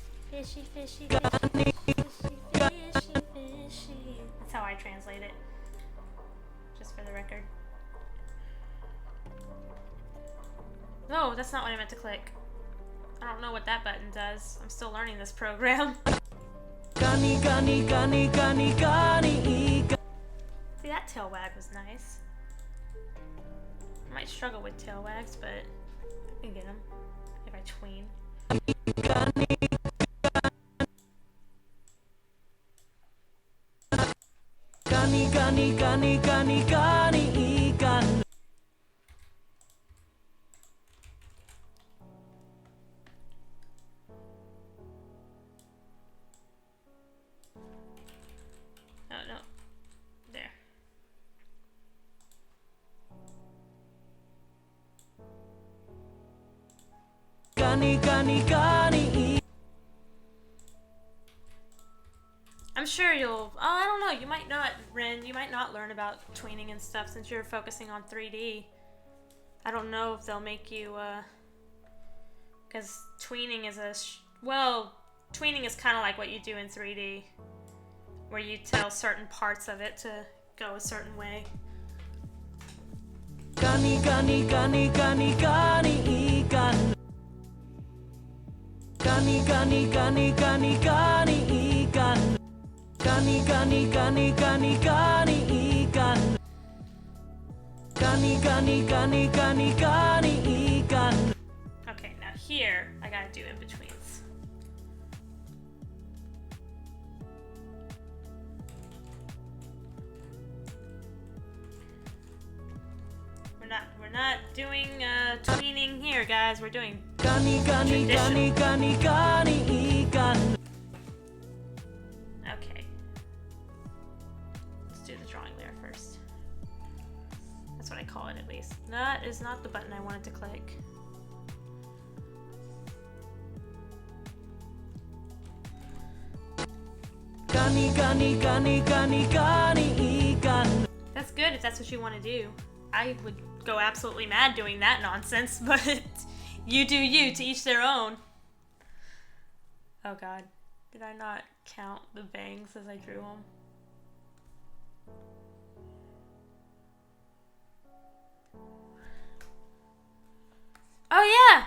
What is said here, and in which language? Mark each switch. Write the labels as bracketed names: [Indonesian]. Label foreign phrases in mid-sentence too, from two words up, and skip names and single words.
[English] Fishy, fishy, fishy, fishy, fishy, fishy. That's how I translate it. Just for the record. No, that's not what I meant to click. I don't know what that button does. I'm still learning this program. Kani, kani, kani, kani, kani, ikan. See, that tail wag was nice. I might struggle with tail wags, but I can get them if I tween. Kani, kani, kani, kani, kani, ikan. Oh, no. There. Kani, kani, kani, I'm sure you'll... Oh, I don't know. You might not, Ren. You might not learn about tweening and stuff since you're focusing on 3D. I don't know if they'll make you, because tweening is well, tweening is kind of like what you do in 3D, where you tell certain parts of it to go a certain way. Kani, kani, kani, kani, kani, ikan. Kani, kani, kani, kani, kani, ikan. Kani, kani, kani, kani, kani, ikan. Kani, kani, kani, kani, kani, ikan. Okay, now here, I gotta do in-betweens. We're not doing tweening here, guys. We're doing Kani, kani, kani, kani, kani, ikan. Okay. Let's do the drawing layer first. That's what I call it, at least. That is not the button I wanted to click. Kani, kani, kani, kani, kani, ikan. That's good if that's what you want to do. I would go absolutely mad doing that nonsense, but you do you, to each their own. Oh god. Did I not count the bangs as I drew them? Oh yeah!